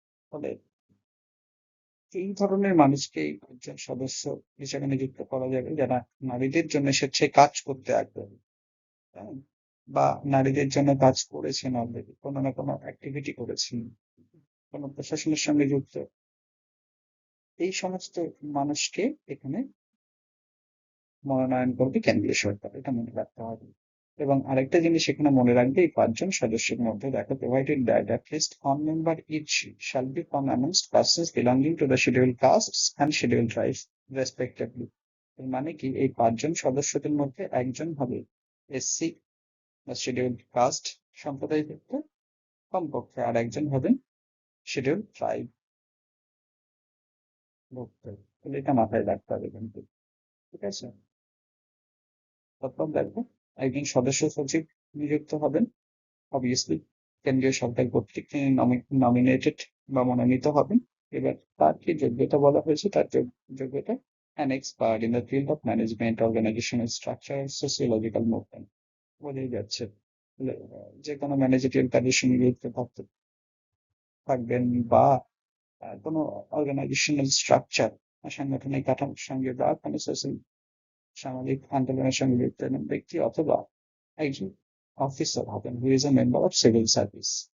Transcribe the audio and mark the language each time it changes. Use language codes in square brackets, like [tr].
[bn] ফলে এই ধরনের মানুষকে একজন সদস্য হিসেবে নিযুক্ত করা যাবে যারা নারীদের জন্য স্বেচ্ছায় কাজ করতে আগ্রহী, হ্যাঁ? বা নারীদের জন্য কাজ করেছেন, অলরেডি কোনো না কোনো অ্যাক্টিভিটি করেছেন, কোনো প্রশাসনের সঙ্গে যুক্ত। এই সমস্ত মানুষকে এখানে মনোনয়ন করবে কেন্দ্রীয় সরকার, এটা মনে রাখতে হবে। এবং আরেকটা জিনিস এখানে মনে রাখবে, এই পাঁচজন সদস্যের মধ্যে দেখো, [en] provided that at least one member each shall be from amongst persons belonging to the scheduled castes and scheduled tribes respectively। [bn] এর মানে কি, এই পাঁচজন সদস্যদের মধ্যে একজন হবে এসসি বা শিডিউল্ড কাস্ট সম্প্রদায়ভুক্ত, কমপক্ষে আর একজন হবেন শিডিউল্ড ট্রাইব ভুক্ত। তাহলে এটা মাথায় রাখতে হবে কিন্তু, ঠিক আছে? তারপর দেখো, একজন সদস্য সচিব নিযুক্ত হবেন, অবভিয়াসলি কেন্দ্রীয় সরকার কর্তৃক তিনি নমিনেটেড বা মনোনীত হবেন। এবার তার কি যোগ্যতা বলা হয়েছে, তার যোগ্যতা [en] an expert in the field of management, organizational structure and sociological movement। [bn] বোঝাই যাচ্ছে যে কোনো ম্যানেজেরিয়াল কাজের সঙ্গে যুক্ত থাকবেন, বা কোনো অর্গানাইজেশনাল স্ট্রাকচার, সাংগঠনিক কাঠামোর সঙ্গে, বা কোনো সোশ্যাল সামাজিক আন্দোলনের সঙ্গে যুক্ত ব্যক্তি, অথবা একজন অফিসার হবেন [en] Who is a member of civil service.